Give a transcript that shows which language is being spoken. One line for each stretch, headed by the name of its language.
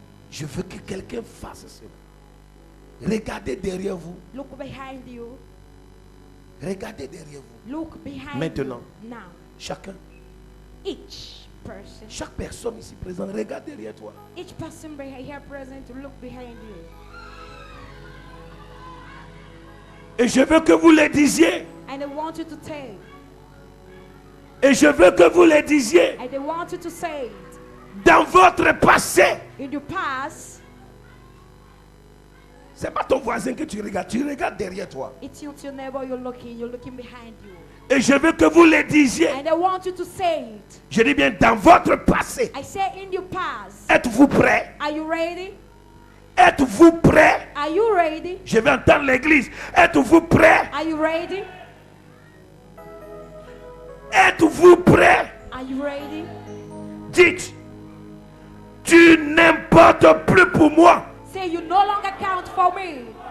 French: Je veux que quelqu'un fasse cela. Regardez derrière vous.
English: Look behind you.
French: Regardez derrière vous.
English: Look behind
French: Maintenant.
English: you. Now,
French: Chacun.
English: each person.
French: Chaque personne ici présente, regarde derrière toi.
English: Each person here present to look behind you.
French: Et je veux que vous le disiez.
English: And I want you to tell.
French: Et je veux que vous le disiez.
English: And I want you to say it.
French: Dans votre passé.
English: In your past,
French: C'est pas ton voisin que tu regardes derrière toi.
English: it's your neighbor you're looking behind you.
French: Et je veux que vous le disiez.
English: And I want you to say it.
French: Je dis bien dans votre passé.
English: I say in your past.
French: Êtes-vous prêts?
English: Are you ready?
French: Êtes-vous prêts?
English: Are you ready?
French: Je vais entendre l'église. Êtes-vous prêts?
English: Are you ready?
French: Êtes-vous prêts?
English: Are you ready?
French: Dites, tu n'importes plus pour moi
English: Say you no longer count for me